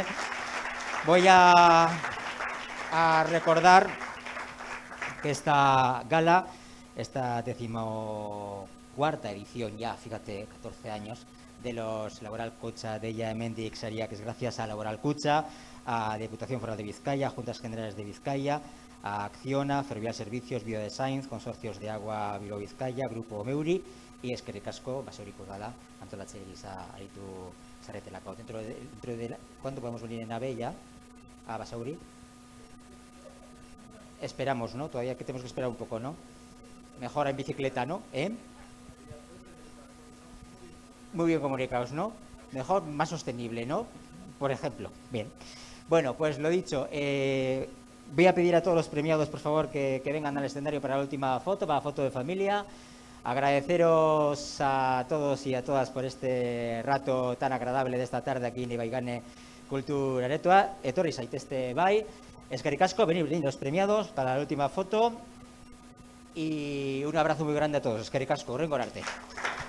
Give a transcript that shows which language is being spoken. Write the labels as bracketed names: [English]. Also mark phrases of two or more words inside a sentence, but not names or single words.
[Spanish] Voy a recordar que esta gala, esta 14ª edición ya, fíjate, 14 años, de los Laboral Kutxa Deia Hemendik y Xaria, que es gracias a Laboral Kutxa, a Diputación Foral de Vizcaya, Juntas Generales de Vizcaya, a Acciona, Ferrovial Servicios, Biodesign, Consorcios de Agua Bilbao Vizcaya, Grupo Meuri y [Basque] eskerrik asko Basauriko Gala, antolatzea aritu zaretelako. [Spanish] ¿Cuándo podemos venir en AVE ya a Basauri? Esperamos, ¿no? Todavía que tenemos que esperar un poco, ¿no? Mejor en bicicleta, ¿no? Muy bien comunicados, ¿no? Mejor, más sostenible, ¿no? Por ejemplo. Bien. Bueno, pues lo dicho, voy a pedir a todos los premiados, por favor, que vengan al escenario para la última foto, para la foto de familia. Agradeceros a todos y a todas por este rato tan agradable de esta tarde aquí en Ibaigane Kultur Aretoa. [Basque] Etorri zaitezte bai. Eskerrik asko, [Spanish] venid los premiados para la última foto. Y un abrazo muy grande a todos. [Basque] Eskerrik asko, hurrengo arte.